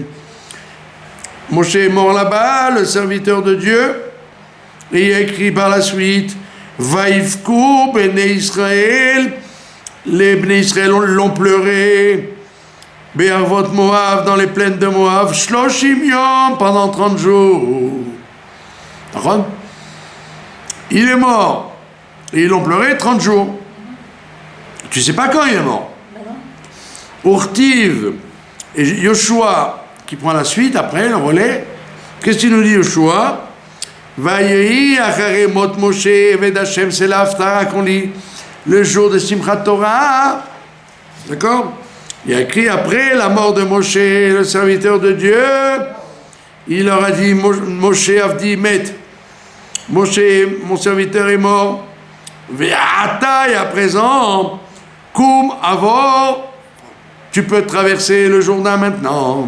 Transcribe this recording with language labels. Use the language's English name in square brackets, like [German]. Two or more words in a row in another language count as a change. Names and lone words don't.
[French] Moshe est mort là-bas, le serviteur de Dieu, et il est écrit par la suite, [Hebrew] ויבכו בני ישראל, [French] les [Hebrew] בני ישראל [French] l'ont pleuré, [Hebrew] בערבות מואב, [French] dans les plaines de Moab, [Hebrew] שלושים יום, [French] pendant 30 jours. D'accord? Il est mort, et ils l'ont pleuré 30 jours. Tu sais pas quand il est mort. Urtiv et Yoshua qui prend la suite après le relais. Qu'est-ce qu'il nous dit Yoshua? [Hebrew] ויהי אחרי מות משה עבד השם, [French] c'est l'Haftara qu'on lit le jour de Simchat Torah. D'accord? Il y a écrit après la mort de Moshe, le serviteur de Dieu. Il leur a dit [Hebrew] משה עבדי מת. [French] Moshe, mon serviteur est mort. Ve'ata, et à présent, [Hebrew] קום עבור, [French] tu peux traverser le Jourdain maintenant.